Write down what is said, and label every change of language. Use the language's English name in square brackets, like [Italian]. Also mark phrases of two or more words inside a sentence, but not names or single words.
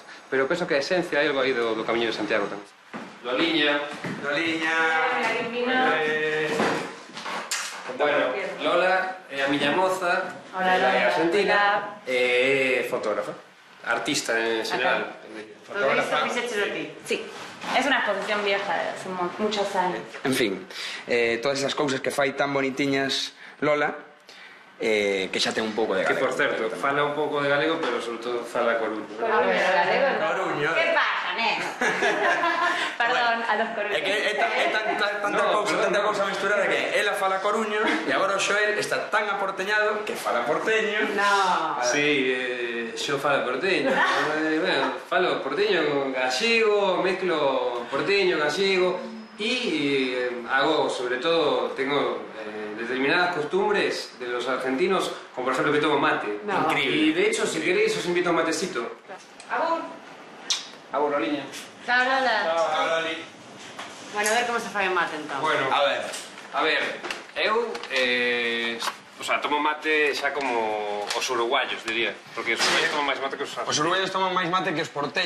[Galician] Pero penso que a esencia é algo aí do Camiño de Santiago tamén. Loliña. Bueno, Lola é a miña moza, ela é argentina, é fotógrafa, artista en general. Todo isto fixéchelo ti? Sí, [Spanish] es una exposición vieja de hace muchos años. [Galician] En fin, todas esas cousas que fai tan bonitiñas Lola, que xa ten un pouco de galego. Que, por certo, fala un pouco de galego, pero sobre todo fala coruño. [Spanish] Coruño. [Galician] ¿Qué pasa, neno? [Spanish] Perdón, a los coruños. [Galician] É que é tanta cousa mesturada que ela fala coruño e agora o Xoel está tan aporteñado que fala porteño. [Spanish] No. Sí, yo falo porteño. Bueno, [Galician] falo porteño gallego, [Spanish] mezclo porteño, gallego y hago, sobre todo, tengo determinadas costumbres de los argentinos, como por ejemplo que tomo mate. No. Increíble. Y de hecho, si queréis, os invito a un matecito. Abur. Abur, Loliña. Chao, Lola. Chao, Loli. [Galician] Bueno, a ver como se fai o mate, entón. Bueno, a ver, eu, o sea, tomo mate xa como os uruguayos, diría. Porque os uruguayos toman máis mate que os argentinos. Os uruguayos toman máis mate que os porteños.